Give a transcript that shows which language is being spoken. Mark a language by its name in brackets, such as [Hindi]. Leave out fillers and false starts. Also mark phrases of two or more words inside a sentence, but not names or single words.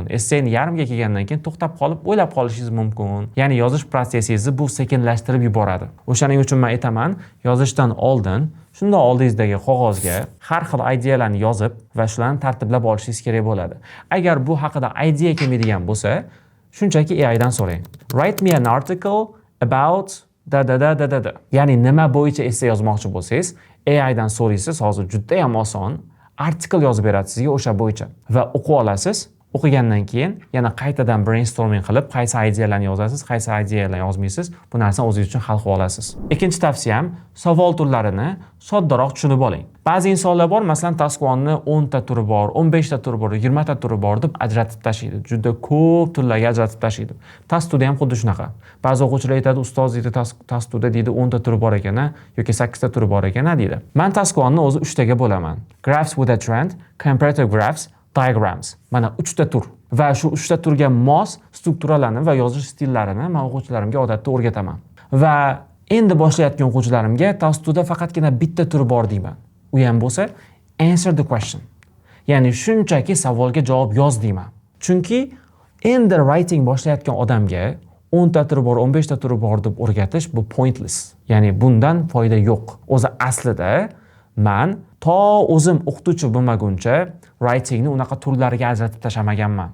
[Uzbek] Essayni yarimga kelgandan keyin to'xtab qolib, o'ylab qolishingiz mumkin. Ya'ni yozish prosessingizni bu sekinlashtirib yuboradi. O'shaning uchun men aytaman, yozishdan oldin shunday oldingizdagi qog'ozga har xil ideyalarni yozib va shularni tartiblab olishingiz kerak bo'ladi. Agar bu haqida idea kelmaydigan bo'lsa, shunchaki AI dan so'rang. [English] Write me an article about da. [Uzbek] Ya'ni nima bo'yicha essay yozmoqchi bo'lsangiz, AI dan so'raysiz, hozir juda ham oson. Artikel yozib beradi sizga o'sha bo'yicha va o'qib olasiz. O'qigandan keyin yana qaytadan brainstorming qilib, qaysi ideyalarni yozasiz, qaysi ideyalarni yozmaysiz, bu narsani o'zingiz uchun hal qilib olasiz. Ikkinchi tavsiyam, savol turlarini soddaroq tushunib oling. Ba'zi insonlar bor, masalan, task 1ni 10 ta turi bor, 15 ta turi bor, 20 ta turi bor deb ajratib tashlaydi. Juda ko'p turlarga ajratib tashlaydi. Task 2da ham xuddi shunaqa. Ba'zi o'quvchilar aytadi, ustoz deydi, task 2da deydi 10 ta turi bor ekan, yoki 8 ta turi bor ekan, deydi. Men task 1ni o'zi 3 taga bo'laman. [English] Graphs with a trend, comparative graphs, diagrams. [Uzbek] Mana 3 ta tur. Va shu 3 ta turga mos strukturalarni va yozish stillarini men o'quvchilarimga odatda o'rgataman. Va endi boshlayotgan o'quvchilarimga task 2da faqatgina bitta tur bor deyman. U ham bo'lsa [English] answer the question. [Uzbek] Ya'ni shunchaki savolga javob yoz deyman. Chunki endi writing boshlayotgan odamga 10 ta turi bor, 15 ta turi bor deb o'rgatish bu pointless. Ya'ni bundan foyda yo'q. O'zi aslida men to o'zim o'qituvchi bo'lmaguncha writingni unaqa turlariga ajratib tashamaganman.